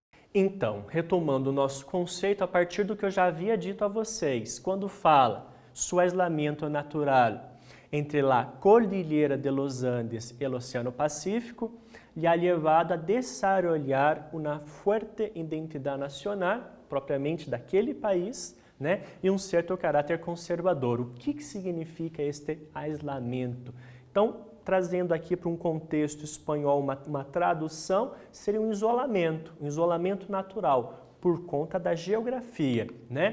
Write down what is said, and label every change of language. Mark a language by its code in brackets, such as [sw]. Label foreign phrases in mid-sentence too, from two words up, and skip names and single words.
[pt] Então, retomando o nosso conceito, a partir do que eu já havia dito a vocês, quando fala [es] su aislamiento natural entre [pt] a Cordilheira de los Andes e o Oceano Pacífico, lhe [es] ha llevado a desarrollar [pt] uma forte identidade nacional, propriamente daquele país, né, e um certo caráter conservador. O que significa este aislamento? Então, trazendo aqui para um contexto espanhol uma tradução, seria um isolamento natural, por conta da geografia, né?